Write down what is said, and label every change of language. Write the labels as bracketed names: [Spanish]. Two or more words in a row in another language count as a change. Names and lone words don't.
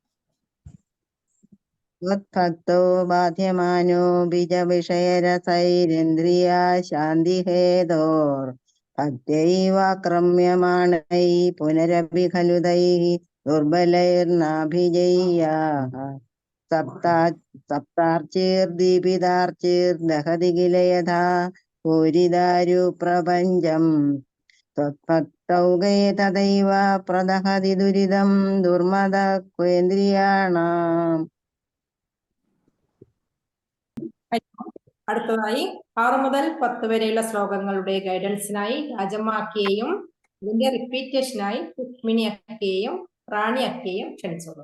[Sanskrit] त्वद्भक्तो बाध्यमानोऽपि च विषयरसैरिन्द्रियाशान्तिहेतोर्भक्तैवाक्रम्यमाणैः पुनरपि खलु तैः दुर्बलैर्नाभिजय्याः സപ്താർച്ചിർദീപിതാർച്ചിർദഹതി കില യഥാ പൂരിദാരുപ്രപഞ്ചം ത്വത്ഭക്തൗകേ തദൈവ പ്രദഹതി ദുരിതം ദുർമദക്വേന്ദ്രിയാണാം. [Malayalam] അടുത്തതായി 6 മുതൽ 10 വരെയുള്ള ശ്ലോകങ്ങളുടെ ഗൈഡൻസിനായി രാജമാക്കിയെയും ഇതിന്റെ റിപ്പീറ്റേഷനായി രുക്മിണി അക്കയെയും റാണി അക്കയെയും ക്ഷണിച്ചോളും.